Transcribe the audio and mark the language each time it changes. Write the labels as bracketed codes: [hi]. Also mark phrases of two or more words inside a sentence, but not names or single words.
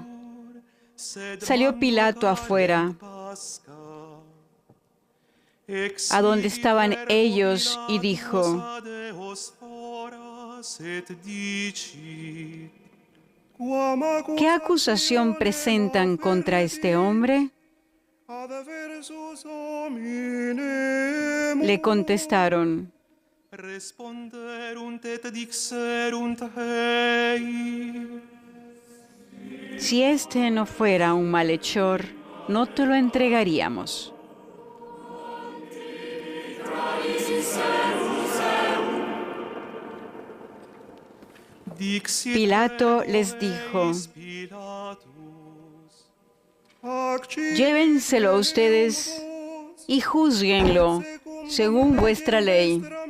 [es] Salió Pilato afuera, a donde estaban ellos, y dijo: ¿qué acusación presentan contra este hombre? [la] adversus hominem [es] Le contestaron: [la] responderunt et dixerunt hei. [es] si este no fuera un malhechor, no te lo entregaríamos. Pilato les dijo: llévenselo ustedes y júzguenlo según vuestra ley.